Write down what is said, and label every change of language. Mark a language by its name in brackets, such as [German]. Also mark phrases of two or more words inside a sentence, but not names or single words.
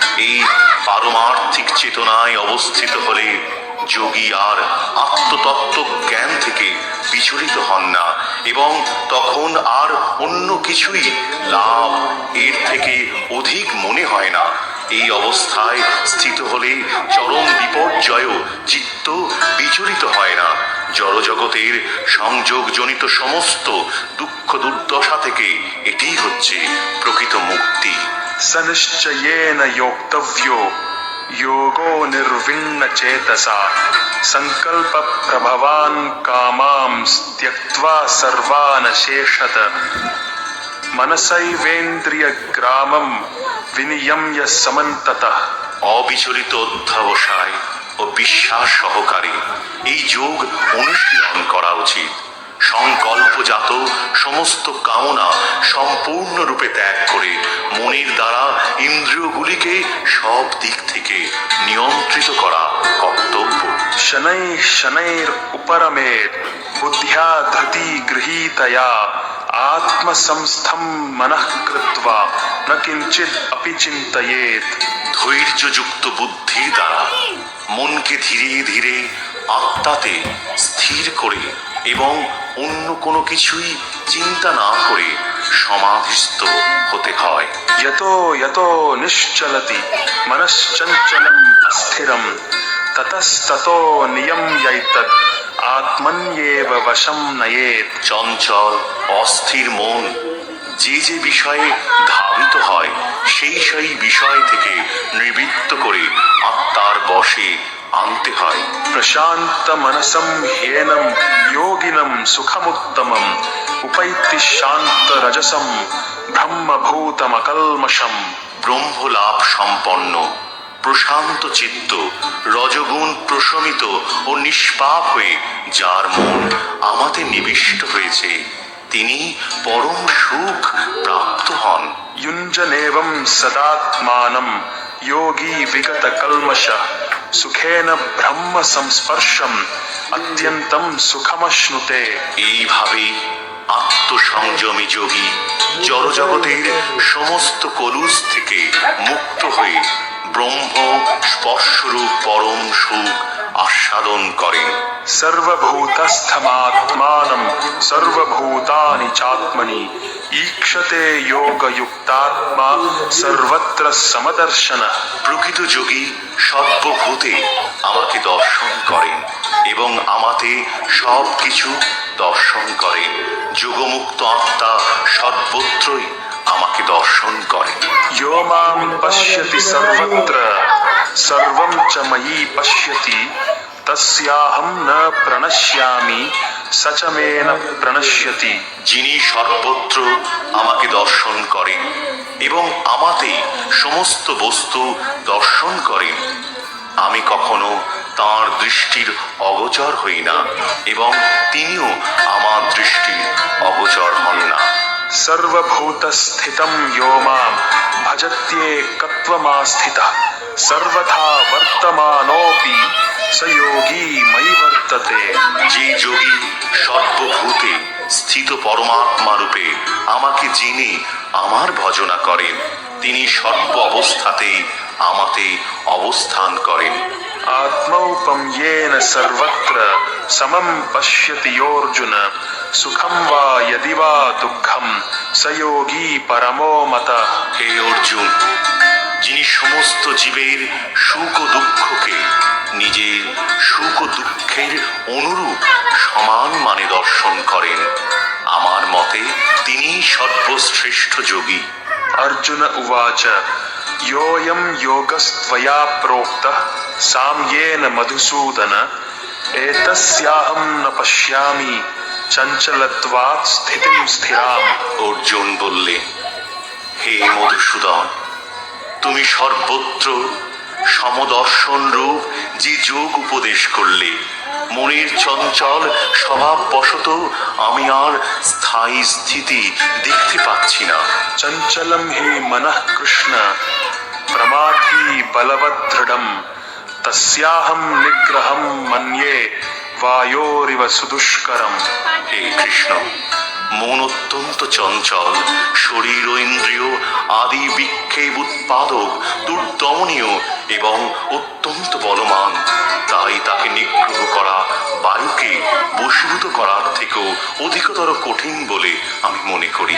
[Bangla] এই পারমার্থিক চেতনায় অবস্থিত হলে যোগী আর আত্মতত্ত্ব জ্ঞান থেকে বিচলিত হন না এবং তখন আর অন্য কিছুই লাভ এর থেকে অধিক মনে হয় না। এই অবস্থায় স্থিত হলে চরম বিপর্যয়ও চিত্ত বিচলিত হয় না। জড়জগতের সংযোগজনিত সমস্ত দুঃখ দুর্দশা থেকে এটি হচ্ছে প্রকৃত মুক্তি। [Sanskrit] सनिश्चयेन योक्तव्यो योगो निर्विण्ण चेतसा संकल्प प्रभवान् कामांस् त्यक्त्वा सर्वान् शेषत मनसैवेन्द्रिय ग्रामं विनियम्य समन्ततः। [Bangla] অবিচলিত অধ্যবসায় ও বিশ্বাস সহকারে এই যোগ অনুশীলন করা উচিত। সংকল্পজাত সমস্ত কামনা সম্পূর্ণরূপে ত্যাগ করে মনের দ্বারা ইন্দ্রিয়গুলিকে সব দিক থেকে নিয়ন্ত্রিত করা কর্তব্য। [Sanskrit] शनैः शनैर् उपरमेत् बुद्ध्या धृति गृहीतया आत्मसंस्थं मनः कृत्वा न किञ्चित् अपि चिन्तयेत्। [Bangla] ধৈর্যযুক্ত বুদ্ধির দ্বারা মনকে ধীরে ধীরে আত্মাতে স্থির করে এবং অন্য কোনো কিছুই চিন্তা না করে সমাধিস্থ হতে হয়। [Sanskrit] यतो यतो निश्चलति मनश्चञ्चलम् अस्थिरं ततस्ततो नियम्यैतत् आत्मन्येव वशं नयेत्। [Bangla] চঞ্চল অস্থির মন যে যে বিষয়ে ধাবিত হয় সেই সেই বিষয় থেকে নিবৃত্ত করে আত্মার বশে আনতে হয়। [Sanskrit] प्रशान्त मनसं ह्येनं योगिनं सुखमुत्तमम् उपैति शान्त रजसं ब्रह्मभूतमकल्मषम्। [Bangla] ব্রহ্মলাভ সম্পন্ন প্রশান্ত চিত্ত রজগুণ প্রশমিত ও নিষ্পাপ হয়ে যার মন আমাতে নিবিষ্ট হয়েছে তিনি পরম সুখ প্রাপ্ত হন। [Sanskrit] युञ्जनेवं सदात्मानं योगी विगत कल्मषः सुखेन ब्रह्म संस्पर्शम् अत्यन्तं सुखमश्नुते। [Bangla] এইভাবে আত্মসংযমী যোগী জড়জগতের সমস্ত কলুষ থেকে মুক্ত হয়ে ব্রহ্ম স্পর্শরূপ পরম সুখ আস্বাদন করেন। [Sanskrit] सर्वभूतस्थमात्मानं सर्वभूतानि चात्मनि ईक्षते योगयुक्तात्मा सर्वत्र समदर्शनः। [Bangla] প্রকৃত যোগী সর্বভূতে আমাকে দর্শন করেন এবং আমাতে সব কিছু দর্শন করেন। যোগমুক্ত আত্মা সর্বত্রই আমাকে দর্শন করেন। [Sanskrit] यो मां पश्यति सर्वत्र सर्वं च मयि पश्यति तस्याहं न प्रणश्यामि स च मे न प्रणश्यति। [Bangla] যিনি সর্বত্র আমাকে দর্শন করেন এবং আমাতে সমস্ত বস্তু দর্শন করেন আমি কখনো তাঁর দৃষ্টির অগোচর হই না এবং তিনিও আমার দৃষ্টির অগোচর হন না। [Sanskrit] सर्वभूतस्थितं यो मां भजत्येकत्वमास्थितः सर्वथा वर्तमानोऽपि स योगी मयि वर्तते। [Bangla] যে যোগী সর্বভূতে স্থিত পরমাত্মা রূপে আমাকে জেনে আমার ভজনা করেন তিনি সর্ব অবস্থাতেই আমাতে অবস্থান করেন। [Sanskrit] आत्मौपम्येन सर्वत्र समं पश्यति योऽर्जुन सुखं वा यदि वा दुःखं स योगी परमो मतः। [Bangla] হে অর্জুন যিনি সমস্ত জীবের সুখ ও দুঃখকে নিজের সুখ ও দুঃখের অনুরূপ সমান মানে দর্শন করেন আমার মতে তিনি সর্বশ্রেষ্ঠ যোগী। [Sanskrit] अर्जुन उवाच योऽयं योगस्त्वया प्रोक्तः साम्येन मधुसूदन एतस्याहं न पश्यामि चञ्चलत्वात् स्थितिं स्थिराम्। [Bangla] অর্জুন বললে হে মধুসূদন তুমি সর্বত্র সমদর্শন রূপ যে যোগ উপদেশ করলে মনের চঞ্চল স্বভাববশত আমি আর স্থায়ী স্থিতি দেখতে পাচ্ছি না। [Sanskrit] चञ्चलं हि मनः कृष्ण प्रमाथि बलवद्दृढं तस्याहं निग्रहं मन्ये वायोरिव सुदुष्करम्। [Bangla] হে কৃষ্ণ মন অত্যন্ত চঞ্চল শরীর ও ইন্দ্রিয় আদি বিক্ষেপ উৎপাদক দুর্দমনীয় এবং অত্যন্ত বলমান তাই তাকে নিগ্রহ করা বায়ুকে বশীভূত করার থেকেও অধিকতর কঠিন বলে আমি মনে করি।